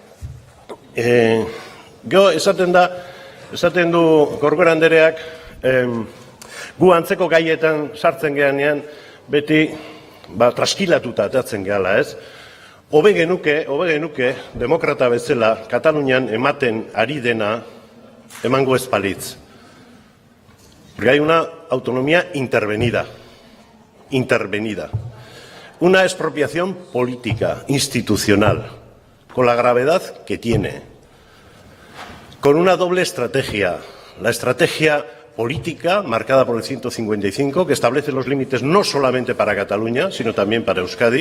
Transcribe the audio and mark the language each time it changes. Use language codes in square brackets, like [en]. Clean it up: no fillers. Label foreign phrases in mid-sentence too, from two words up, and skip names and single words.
[eu] Gero, esaten du Corcuera andereak, gu antzeko gaietan sartzen geanean, beti traskilatuta atatzen gehala, ez? Hobe genuke, demokrata bezala, Katalunian ematen ari dena emango ez balitz. [es] Porque hay una autonomía intervenida. Una expropiación política, institucional, con la gravedad que tiene. Con una doble estrategia. La estrategia política, marcada por el 155, que establece los límites no solamente para Cataluña, sino también para Euskadi.